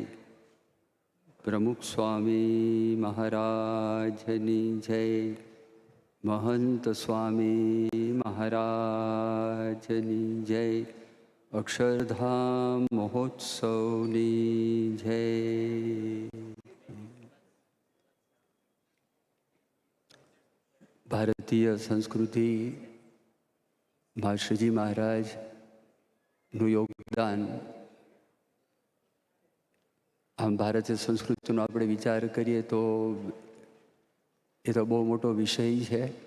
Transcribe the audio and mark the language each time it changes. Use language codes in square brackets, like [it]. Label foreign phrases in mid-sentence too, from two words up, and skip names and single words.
[gu] પ્રમુખ સ્વામી મહારાજની જય. મહંત સ્વામી મહારાજની જય. અક્ષરધામ મહોત્સવની જય. ભારતીય સંસ્કૃતિમાં શ્રીજી મહારાજનું યોગદાન, આમ ભારતીય સંસ્કૃતિનો આપણે વિચાર કરીએ તો એ તો બહુ મોટો વિષય છે.